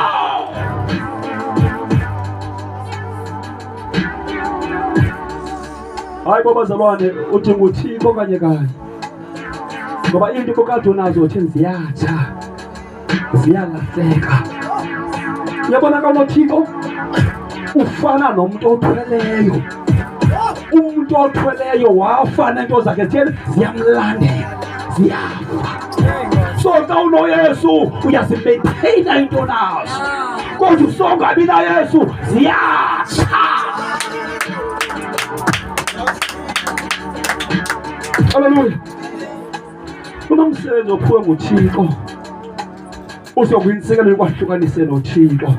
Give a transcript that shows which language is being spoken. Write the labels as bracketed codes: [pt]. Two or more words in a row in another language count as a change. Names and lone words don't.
[xh] Hayi babazalwane udinga uThixo kanye kanye ngoba into kokade unazo thina ziyatsha ziyalahleka. Uyabona kanoThixo ufana nomuntu othweleyo. Umuntu othweleyo wafana into zakhe ziyamlandela ziyafa. So xa unoYesu uyazimaintaina into nazo, kodwa usongabi naYesu ziyatsha. Haleluya. Kunomsebenzi ophiwe nguThixo uzokuyinsikelelo kwahlukanise noThixo.